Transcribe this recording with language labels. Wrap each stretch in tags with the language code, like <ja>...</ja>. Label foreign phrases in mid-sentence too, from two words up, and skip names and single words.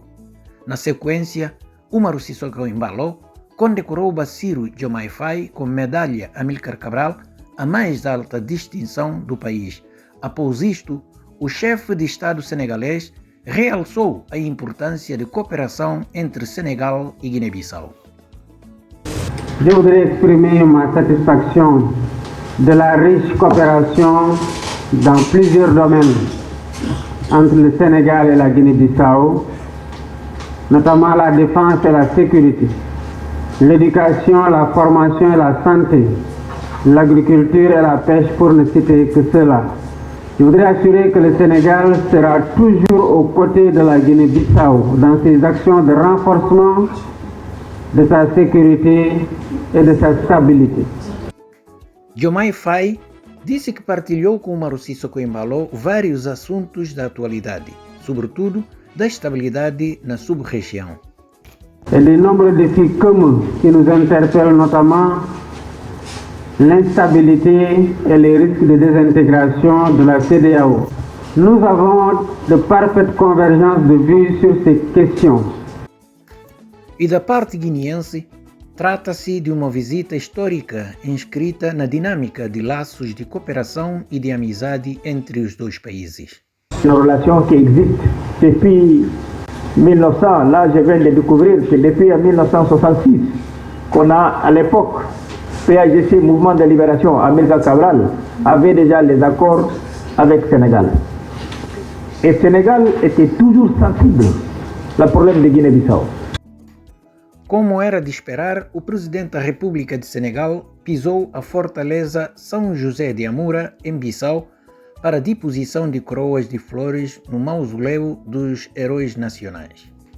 <pt>Na sequência, Umaru Sissoko Embalo condecorou Bassirou Diomaye Faye com medalha Amílcar Cabral, a mais alta distinção do país. Após isto, o chefe de Estado senegalês realçou a importância de cooperação entre Senegal e Guiné-Bissau.</pt> <fr>Je voudrais exprimer ma satisfaction de la riche coopération dans plusieurs domaines entre le Sénégal et la Guinée-Bissau, notamment la défense et la sécurité, l'éducation, la formation et la santé, l'agriculture et la pêche, pour ne citer que cela. Je voudrais assurer que le Sénégal sera toujours aux côtés de la Guinée-Bissau dans ses actions de renforcement de sa sécurité e de sa stabilité.</fr> <pt>Diomaye Faye disse que partilhou com Umaro Sissoko Embalo vários assuntos da atualidade, sobretudo da estabilidade na sub-região.</pt> <fr>Et de nombreux défis communs qui nous interpellent, notamment l'instabilité et les risques de désintégration de la CEDEAO. Nous avons de parfaites convergences de vues sur ces questions.</fr> <pt>E da parte guineense, trata-se de uma visita histórica inscrita na dinâmica de laços de cooperação e de amizade entre os dois países.</pt> <fr>Une relation qui existe depuis 1900, là je viens de découvrir que depuis 1966, qu'on a à l'époque, PAGC, Mouvement de Libération, Amilcar Cabral, avait déjà les accords avec Sénégal. Et Sénégal était toujours sensible au problème de Guinée-Bissau.</fr> <pt>Como era de esperar, o presidente da República de Senegal pisou a fortaleza São José de Amura, em Bissau, para a deposição de coroas de flores no mausoléu dos heróis nacionais.</pt>